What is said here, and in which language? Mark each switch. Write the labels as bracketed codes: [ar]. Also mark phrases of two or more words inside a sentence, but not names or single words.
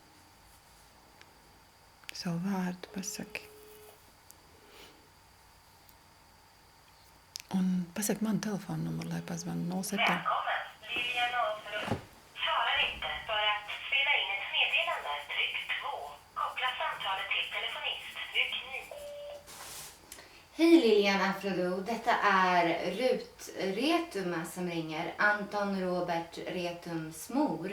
[lv] Savu vārdu pasaki. Un pasaki manu telefonu numuru, lai pazvanu 07. [sv] Välkommen, Lilian Ahlström. Svarar inte. För att spela in ett meddelande, tryck 2. Koppla samtalet till telefonist, tryck 9. Hej Lilian Afrodo, detta är Rut Retuma som ringer, Anton Robert Retums mor.